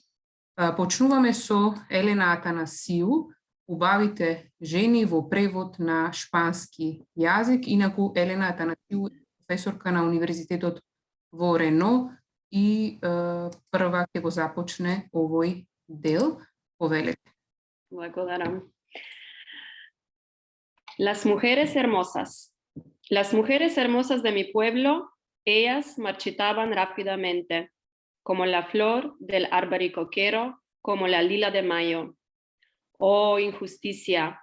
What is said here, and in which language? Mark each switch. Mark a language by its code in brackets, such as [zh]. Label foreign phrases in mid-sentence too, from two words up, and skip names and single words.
[mk] Почнуваме со Елена Атанасију, убавите жени во превод на шпански јазик. Инаку Елена Атанасију е професорка на Универзитетот во Рено и прва ќе го започне овој дел. Повелете. Благодарам. [es] Las mujeres hermosas. Las mujeres hermosas de mi pueblo, ellas marchitaban rápidamente, como la flor del albaricoquero, como la lila de mayo. Oh, injusticia.